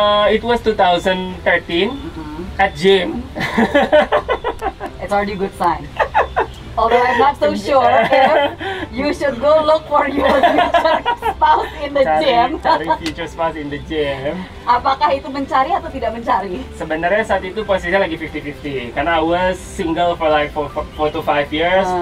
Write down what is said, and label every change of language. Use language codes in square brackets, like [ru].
[en] It was 2013 at gym. It's already a good sign. Although I'm not so sure if you should go look for your future spouse in the gym. [id] Cari [en] future spouse in the gym. [id] Apakah itu mencari atau tidak mencari? Sebenarnya saat itu posisinya lagi 50-50. Karena [en] I was single for like 4 to 5 years.